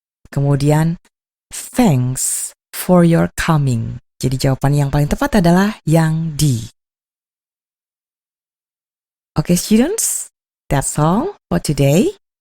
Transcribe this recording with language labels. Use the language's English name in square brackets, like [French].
[English] Kemudian, thanks for your coming. [Indonesian] Jadi jawaban yang paling tepat adalah yang D. [English] Okay, students, that's all for today.